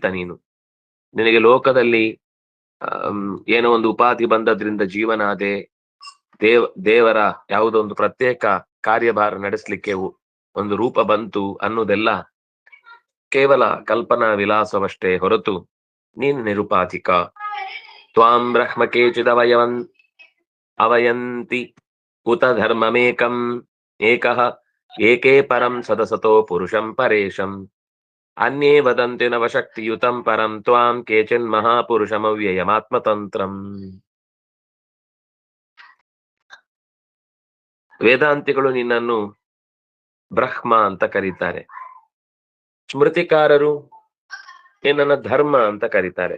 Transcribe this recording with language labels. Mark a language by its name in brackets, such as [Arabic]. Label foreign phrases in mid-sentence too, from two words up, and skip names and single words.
[Kannada] ನಿನಗೆ ಲೋಕದಲ್ಲಿ ಏನೋ ಒಂದು ಉಪಾಧಿ ಬಂದದ್ರಿಂದ ಜೀವನಾದೆ, ದೇವರ ಯಾವುದೋ ಒಂದು ಪ್ರತ್ಯೇಕ ಕಾರ್ಯಭಾರ ನಡೆಸಲಿಕ್ಕೆ ಒಂದು ರೂಪ ಬಂತು ಅನ್ನೋದೆಲ್ಲ ಕೇವಲ ಕಲ್ಪನಾ ವಿಲಾಸವಷ್ಟೇ ಹೊರತು ನೀನು ನಿರುಪಾಧಿಕ. [Sanskrit] ತ್ವಾಂ ಬ್ರಹ್ಮ ಅವಯಂತಿ ಉತ ಧರ್ಮಮೇಕಂ ಏಕಃ ಏಕೇ ಪರಂ ಸದಸತೋ ಪುರುಷಂ ಪರೇಶಂ ಅನ್ಯೇ ವದಂತಿ ನವಶಕ್ತಿಯುತಂ ಪರಂ ತ್ವಾಂ ಕೇಚಿನ್ ಮಹಾಪುರುಷಮವ್ಯಯಮಾತ್ಮತಂತ್ರಂ. [Kannada] ವೇದಾಂತಿಗಳು ನಿನ್ನನ್ನು ಬ್ರಹ್ಮ ಅಂತ ಕರೀತಾರೆ. ಸ್ಮೃತಿಕಾರರು ನಿನ್ನನ್ನ ಧರ್ಮ ಅಂತ ಕರೀತಾರೆ.